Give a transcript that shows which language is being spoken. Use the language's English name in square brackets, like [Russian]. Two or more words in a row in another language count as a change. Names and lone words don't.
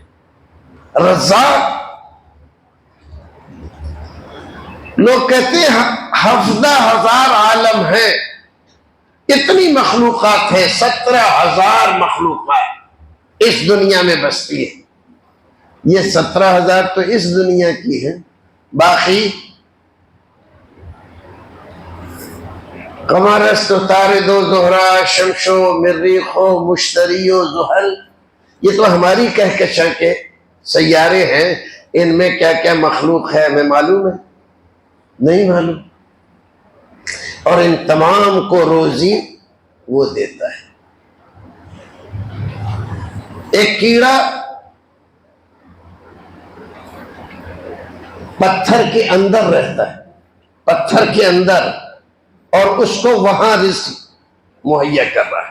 [Urdu] رزاق، لوگ کہتے ہیں 17,000 عالم ہیں، اتنی مخلوقات ہیں. 17,000 مخلوقات اس دنیا میں بستی ہے. یہ 17,000 تو اس دنیا کی ہے، باقی [Persian] قمر است و طارد و زہرا شمس و مریخ و مشتری و زحل، [Urdu] یہ تو ہماری کہکشاں کے سیارے ہیں، ان میں کیا کیا مخلوق ہے ہمیں معلوم ہے؟ نہیں معلوم۔ اور ان تمام کو روزی وہ دیتا ہے۔ ایک کیڑا پتھر کے اندر رہتا ہے، پتھر کے اندر، اور اس کو وہاں رزق مہیا کر رہا ہے۔